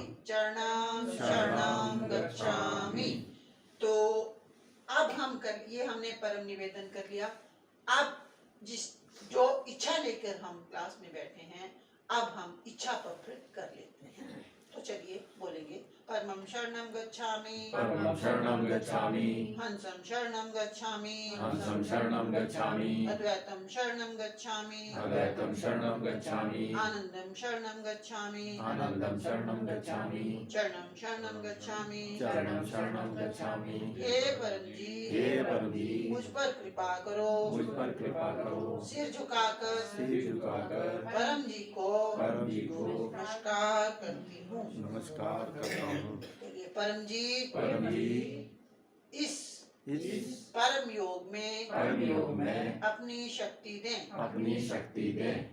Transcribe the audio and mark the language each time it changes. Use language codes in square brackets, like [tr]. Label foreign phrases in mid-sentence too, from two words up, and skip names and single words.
[pi] चरणं गच्छामि। [hi] तो अब हमने परम निवेदन कर लिया। अब जो इच्छा लेकर हम क्लास में बैठे हैं, अब हम इच्छा पत्र कर लेते हैं। तो चलिए बोलेंगे। [pi] परमं शरणं गच्छामि। हंसं शरणं गच्छामि। अद्वैतं शरणं गच्छामि। आनंदं शरणं गच्छामि। चरणं शरणं गच्छामि। [hi] हे परम जी, मुझ पर कृपा करो। सिर झुकाकर परम जी को नमस्कार करती हूँ। परम जी, इस परम योग में अपनी शक्ति दें।